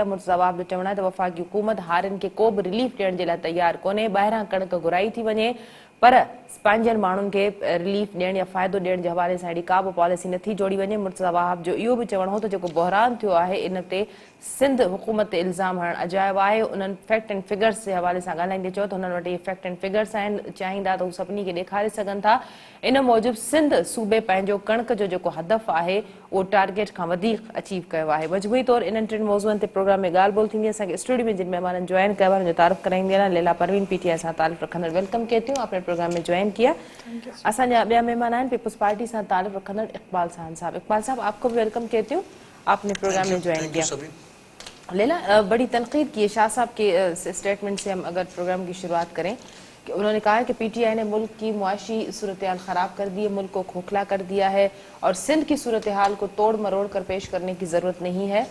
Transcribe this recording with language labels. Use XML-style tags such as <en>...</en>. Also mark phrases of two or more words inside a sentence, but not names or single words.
<sd>मुर्तज़ा वाह जो चवणु आहे त वफ़ाक़ी हुकूमत हारियुनि खे को बि रिलीफ ॾियण जे लाइ तयारु कोन्हे। ॿाहिरां कणिक घुराई थी वञे पर पंहिंजनि माण्हुनि खे रिलीफ ॾियण या फ़ाइदो ॾियण जे हवाले सां अहिड़ी का बि पॉलिसी नथी जोड़ी वञे। मुर्तज़ा वाहब जो इहो बि चवणो हो त जेको बहिरान थियो आहे इन ते सिंध हुकूमत ते इल्ज़ाम हणणु अजायो आहे। उन्हनि</sd> <en>fact and figures</en> <sd>जे हवाले सां ॻाल्हाईंदे चयो त हुननि वटि इहे</sd> <en>fact and figures</en> <sd>आहिनि, चाहींदा त हू सभिनी खे ॾेखारे सघनि था। इन मूजिबि सिंध सूबे पंहिंजो कणिक जो जेको हदफ़ आहे उहो टारगेट खां वधीक अचीव कयो आहे। मजमूई तौरु इन्हनि टिनि मौज़ूअनि ते प्रोग्राम में ॻाल्हि ॿोल्हि थींदी। असांखे स्टूडियो में जिन महिमाननि ज्वाइन कयो आहे उनजो तारीफ़ कराईंदी आहियां। लैला परवीन PTI सां तारीफ़ रखंदड़,</sd> <ur>ویلکم کہتی ہوں، آپ نے پروگرام میں جوائن کیا.</ur> <sd>असांजा ॿिया महिमान आहिनि पीपल्स पार्टी सां तारीफ़ रखंदड़ इकबाल साहन साहब।</sd> <ur>اقبال صاحب، آپ کو بھی ویلکم کہتی ہوں، آپ نے پروگرام میں جوائن کیا. لیلیٰ، بڑی تنقید کی ہے شاہ صاحب کے اسٹیٹمنٹ سے ہم اگر پروگرام کی شروعات کریں کہ انہوں نے کہا ہے کہ PTI نے ملک کی معاشی صورت حال خراب کر دی ہے، ملک کو کھوکھلا کر دیا ہے اور سندھ کی صورت حال کو توڑ مروڑ کر پیش کرنے کی ضرورت نہیں ہے.</ur>